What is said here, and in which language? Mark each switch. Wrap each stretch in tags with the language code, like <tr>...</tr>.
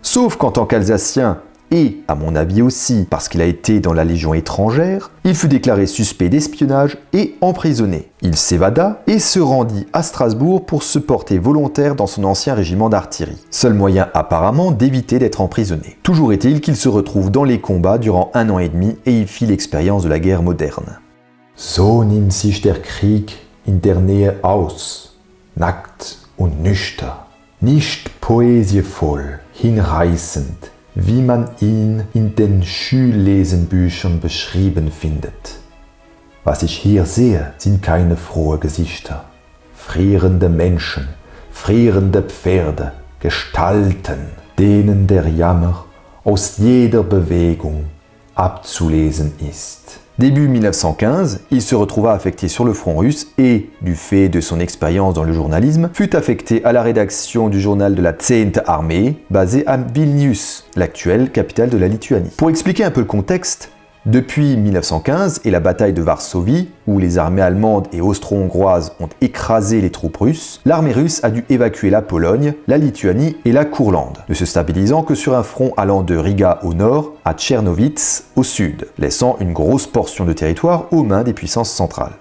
<fr>Sauf qu'en tant qu'Alsacien, et à mon avis aussi parce qu'il a été dans la Légion étrangère, il fut déclaré suspect d'espionnage et emprisonné. Il s'évada et se rendit à Strasbourg pour se porter volontaire dans son ancien régiment d'artillerie. Seul moyen apparemment d'éviter d'être emprisonné. Toujours est-il qu'il se retrouve dans les combats durant 1 an et demi et y fit l'expérience de la guerre moderne.</fr> <de>So nimmt sich der Krieg in der Nähe aus, nackt und nüchtern, nicht poesievoll, hinreißend, wie man ihn in den Schullesenbüchern beschrieben findet. Was ich hier sehe, sind keine frohen Gesichter. Frierende Menschen, frierende Pferde, Gestalten, denen der Jammer aus jeder Bewegung abzulesen ist.</de> <fr>Début 1915, il se retrouva affecté sur le front russe et, du fait de son expérience dans le journalisme, fut affecté à la rédaction du journal de la 10e Armée, basé à Vilnius, l'actuelle capitale de la Lituanie. Pour expliquer un peu le contexte, depuis 1915 et la bataille de Varsovie, où les armées allemandes et austro-hongroises ont écrasé les troupes russes, l'armée russe a dû évacuer la Pologne, la Lituanie et la Courlande, ne se stabilisant que sur un front allant de Riga au nord à Tchernowitz au sud, laissant une grosse portion de territoire aux mains des puissances centrales.</fr>